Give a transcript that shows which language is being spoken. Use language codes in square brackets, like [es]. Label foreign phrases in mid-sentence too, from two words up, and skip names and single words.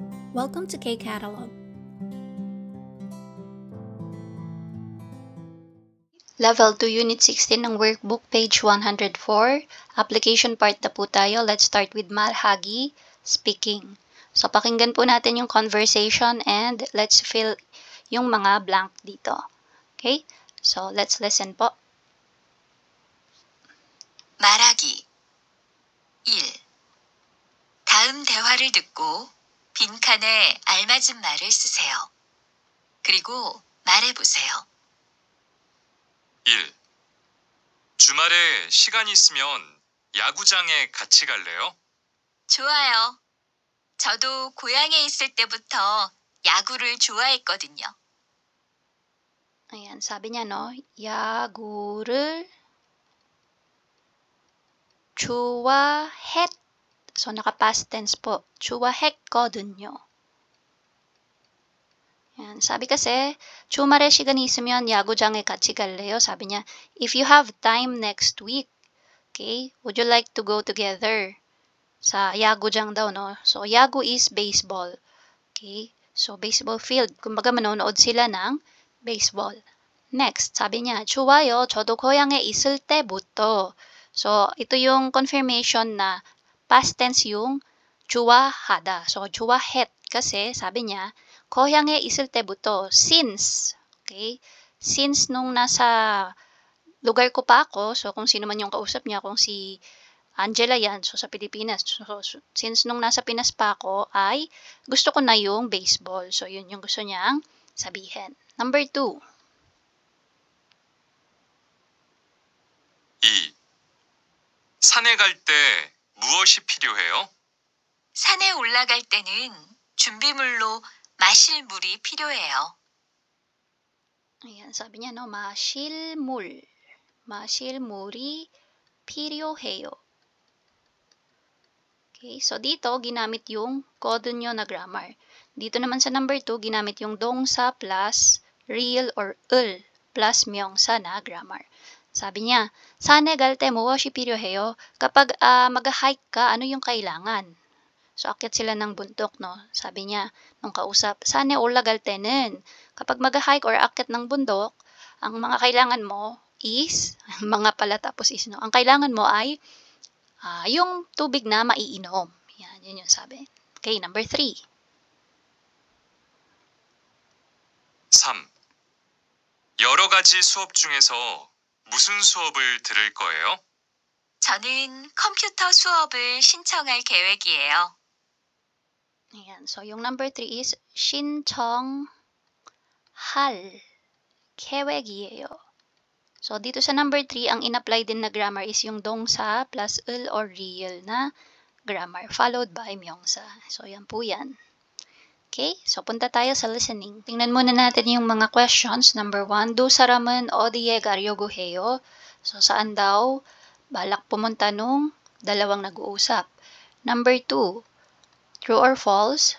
[en] Welcome to K-Catalog. Level 2 Unit 16 ng workbook, page 104. [tl] Application part na po tayo. [en] Let's start with Malhagi speaking. So, [tl] pakinggan po natin yung conversation [en] and let's fill [tl] yung mga blank dito. Okay? So, let's listen po. [ko] 말하기 1. 다음 대화를 듣고 빈칸에 알맞은 말을 쓰세요. 그리고 말해보세요. 1. 주말에 시간 있으면 야구장에 같이 갈래요? 좋아요. 저도 고향에 있을 때부터 야구를 좋아했거든요. [tl] Ayan, sabi niya, no? [ko] 야구를 좋아했. [tl] So, naka- [en] past tense [tl] po. 좋아했거든요. Yan. Sabi kasi, [ko] 주말에 시간 있으면 야구장에 같이 갈래요? [tl] Sabi niya, [en] if you have time next week, okay, would you like to go together? [tl] Sa 야구장 daw, no? So, [en] 야구 is baseball. Okay? So, baseball field. [tl] Kumbaga, manonood sila ng baseball. Next, sabi niya, [ko] 좋아요. 저도 고향에 있을 때부터. [tl] So, ito yung confirmation na [en] past tense [tl] yung 좋아하다. So, 좋아했. Kasi, sabi niya, [ko] 고향에 있을 때부터, [en] since, okay? [tl] Since nung nasa lugar ko pa ako, so kung sino man yung kausap niya, kung si Angela yan, so sa Pilipinas, so since nung nasa Pinas pa ako, ay gusto ko na yung baseball. So, yun yung gusto niyang sabihin. [en] Number 2. 2. [ko] 산에 갈 때 무엇이 필요해요? 산에 올라갈 때는 준비물로 마실 물이 필요해요. [tl] Ayan, sabi niya, no, [ko] 마실물. 마실물이 필요해요. [tl] Okay, so dito, ginamit yung 거든요 na grammar. Dito naman sa number 2, ginamit yung 동사 [en] plus real or [tl] 을 plus 명사 na grammar. Sabi niya, [ko] 산에 갈 때 무엇이 필요해요? [tl] Kapag mag-hike ka, ano yung kailangan? So, akyat sila ng bundok, no? Sabi niya, nung kausap, [ko] 산에 올라갈 때는, [tl] kapag mag-hike or akyat ng bundok, ang mga kailangan mo is, mga pala tapos is, no? Ang kailangan mo ay, yung tubig na maiinom. Yan, yun yung sabi. [en] Okay, number 3. [tl] 3. [ko] 여러 가지 수업 중에서 무슨 수업을 들을 거예요? 저는 컴퓨터 수업을 신청할 계획이에요. [tl] Ayan, so yung number 3 is [ko] 신청할 계획이에요. [tl] So dito sa number 3, ang in-apply din na grammar is yung 동사 plus 을 [en] or real [tl] na grammar followed by 명사. So yan po yan. Okay, so punta tayo sa listening. Tingnan muna natin yung mga questions. [en] Number 1, [ko] 두 사람은 어디에 가려고 해요? [tl] So saan daw balak pumunta nung dalawang nag-uusap? [en] Number 2, true or false?